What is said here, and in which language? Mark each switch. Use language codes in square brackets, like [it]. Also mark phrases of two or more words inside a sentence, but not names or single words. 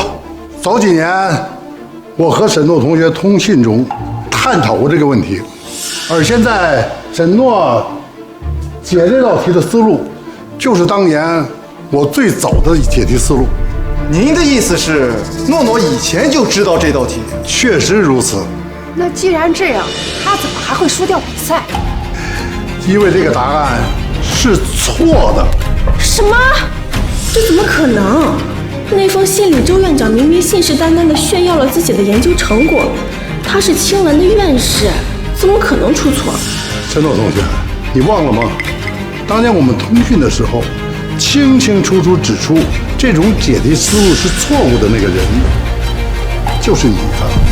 [zh] 早幾年，我和沈諾同學通信中探討過這個問題，而現在沈諾解這道題的思路，就是當年我最早的解題思路。您的意思是，諾諾以前就知道這道題？確實如此。那既然這樣，他怎麼還會輸掉比賽？因為這個答案是錯的。什麼？這怎麼可能？那封信裡，周院長明明信誓旦旦地炫耀了自己的研究成果，他是青蘭的院士，怎麼可能出錯？沈諾同學，你忘了嗎？當年我們通訊的時候，清清楚楚指出這種解題思路是錯誤的那個人，就是你的。